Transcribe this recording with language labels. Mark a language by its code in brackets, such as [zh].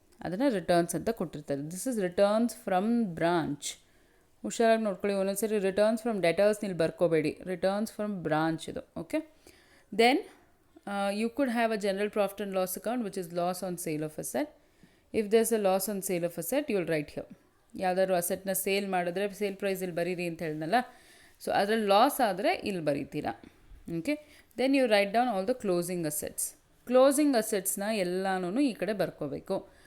[kn] ಅದನ್ನು ರಿಟರ್ನ್ಸ್ ಅಂತ ಕೊಟ್ಟಿರ್ತಾರೆ. [en] This is returns from branch. [kn] ಹುಷಾರಾಗಿ ನೋಡ್ಕೊಳ್ಳಿ, ಒಂದೊಂದ್ಸರಿ ರಿಟರ್ನ್ಸ್ ಫ್ರಮ್ ಡೆಟರ್ಸ್ ಇಲ್ಲಿ ಬರ್ಕೋಬೇಡಿ, ರಿಟರ್ನ್ಸ್ ಫ್ರಮ್ ಬ್ರಾಂಚ್ ಇದು. [en] Okay, then you could have a general profit and loss account, which is loss on sale of asset. If there's a loss on sale of asset, you'll write here. [kn] ಯಾವ್ದಾದ್ರು ಅಸೆಟ್ನ sale ಮಾಡಿದ್ರೆ sale price ಇಲ್ಲಿ ಬರೀರಿ ಅಂತ ಹೇಳಿದ್ನಲ್ಲ, so ಅದರಲ್ಲಿ loss ಆದರೆ ಇಲ್ಲಿ ಬರೀತೀರಾ. [en] Okay, then you write down all the closing assets. [kn] Closing ಅಸೆಟ್ಸ್ನ ಎಲ್ಲನೂ ಈ ಕಡೆ ಬರ್ಕೋಬೇಕು.